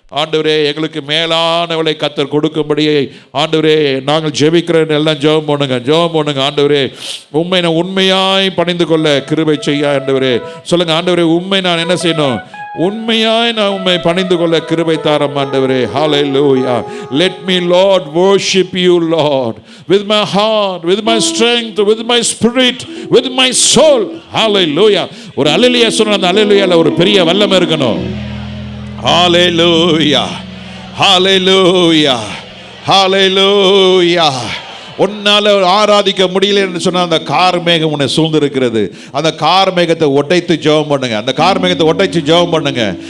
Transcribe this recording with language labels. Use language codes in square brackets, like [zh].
[ta] ஆண்டவரே எங்களுக்கு மேலானவளை கர்த்தர் கொடுக்கும்படியே ஆண்டவரே நாங்கள் ஜெபிக்கிறேன். எல்லாம் ஜெபம் பண்ணுங்க, ஜெபம் பண்ணுங்க. ஆண்டவரே உண்மை நான் உண்மையாய் பணிந்து கொள்ள கிருபை செய்ய. ஆண்டவரே சொல்லுங்க. ஆண்டவரே உண்மை நான் என்ன செய்யணும்? உண்மையாய் நான் உம்மை பணிந்து கொள்ள கிருபை தாரும் ஆண்டவரே. ஹல்லேலூயா. [en] Let me Lord worship you Lord with my heart, with my strength, with my spirit, with my soul. [ta] ஹல்லேலூயா. ஒரு அல்லேலூயா சொன்னா அந்த அல்லேலூயால ஒரு பெரிய வல்லமை இருக்கணும். ஹல்லேலூயா, ஹல்லேலூயா, ஹல்லேலூயா. உன்னால ஆராதிக்க முடியல என்று சொன்னால் அந்த கார்மேகம் உன்னை சூழ்ந்திருக்கிறது. அந்த கார்மேகத்தை ஒட்டைத்து ஜெபம் பண்ணுங்க. அந்த கார்மேகத்தை ஒட்டைச்சு ஜெபம் பண்ணுங்க.